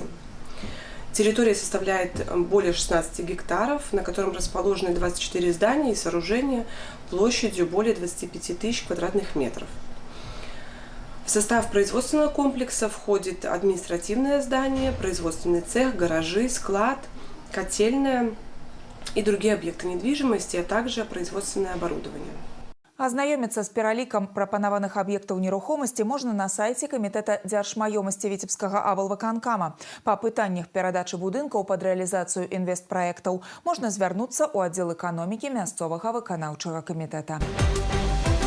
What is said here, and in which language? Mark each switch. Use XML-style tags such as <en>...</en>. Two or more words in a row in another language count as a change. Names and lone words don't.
<ru>Территория составляет более 16 гектаров, на котором расположены 24 здания и сооружения площадью более 25 тысяч квадратных метров. В состав производственного комплекса входит административное здание, производственный цех, гаражи, склад, котельная и другие объекты недвижимости, а также производственное оборудование.</ru> <be>Азнаёміцца з пералікам прапанаваных аб'ектаў нерухомасці можна на сайце камітэта дзяржмаёмасці Віцебскага аблвыканкама. Па пытаннях перадачы будынкаў пад рэалізацыю інвестпраектаў можна звярнуцца ў аддзел эканомікі мясцовага выканаўчага камітэта.</be>